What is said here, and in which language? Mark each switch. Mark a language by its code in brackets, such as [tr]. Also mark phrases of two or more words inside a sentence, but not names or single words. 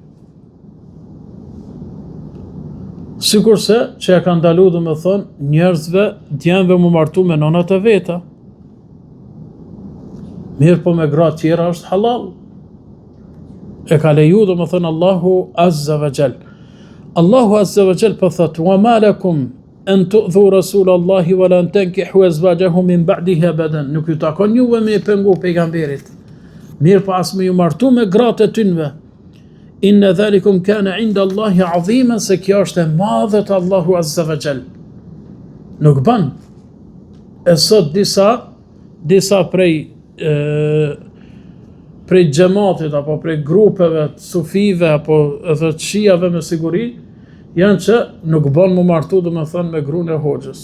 [sq] Sikurse që e ka ndalu, dhe me thonë, njerëzve, djemve mu martu me nonat e veta. Mirë po me gra tjera është halal. E ka leju, dhe me thonë, [ar] الله عز وجل. الله عز وجل [sq] po thotë, [ar] وما لكم أن تؤذوا رسول الله ولن تنكحوا أزواجه من بعده أبدا. [sq] Nuk ju takon juve me pengu pejgamberit. Mirë po as me ju martu me gratë e tynve. [ar] إن ذلكم كان عند الله عظيما, [sq] se kjo është e madhe të [ar] الله عز وجل. [sq] Nuk bën. E sot disa prej xhamatit apo prej grupeve të sufive apo edhe të shiave me siguri janë që nuk bën mu martu, do me thënë, me gruën e hoxhës.